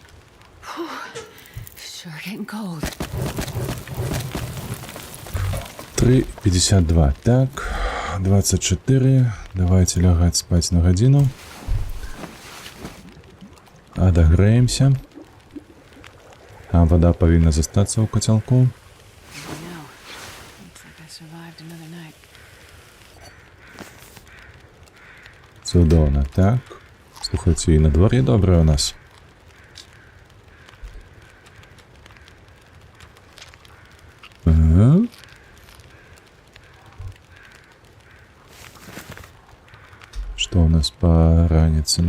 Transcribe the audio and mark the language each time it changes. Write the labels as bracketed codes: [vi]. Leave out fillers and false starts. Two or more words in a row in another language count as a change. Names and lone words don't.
[en] Sure getting cold. 3:52. [ru] Так, 24. Давайте лягать спать на годину. Отогреемся. [uk] А вода повинна застаться у котелку. [en] I know. Looks like I survived another night. [be] Цудоўна, так. Слухайце, і надвор'е добрае у нас. Ага. Што у нас па раніцы?